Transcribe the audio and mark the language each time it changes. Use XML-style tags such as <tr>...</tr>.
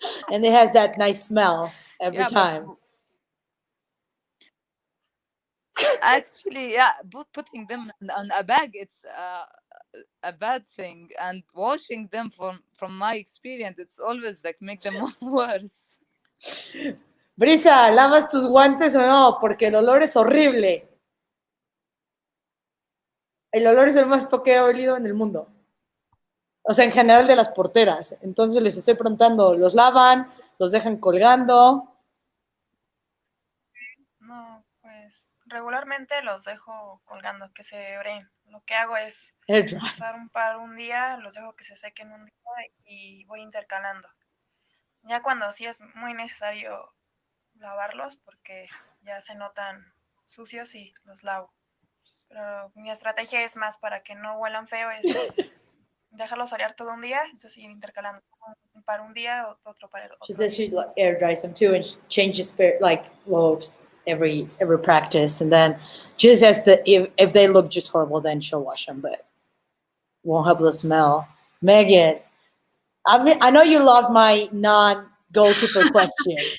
<en>and it has that nice smell every time. Actually, yeah, putting them on a bag, a bad thing, and washing them from my experience, it's always like make them worse.</en> <es>Brisa, ¿lavas tus guantes o no? Porque el olor es horrible. El olor es el más feo que he olido en el mundo. O sea, en general de las porteras. Entonces les estoy preguntando, ¿los lavan? ¿Los dejan colgando? No, pues regularmente los dejo colgando, que se oren. Lo que hago es</es> <en>Air dry.</en> <es>usar un par un día, los dejo que se sequen un día y voy intercalando. Ya cuando sí es muy necesario lavarlos, porque ya se notan sucios y los lavo. Pero mi estrategia es más para que no huelan feo, es dejarlos orear todo un día, entonces ir intercalando un par un día, otro para el otro.</es> <en>She says she air dries them too and changes like clothes every practice, and then just as if they look just horrible, then she'll wash them, but won't help the smell. Megan, I know you loved my non-goalkeeper question.</en>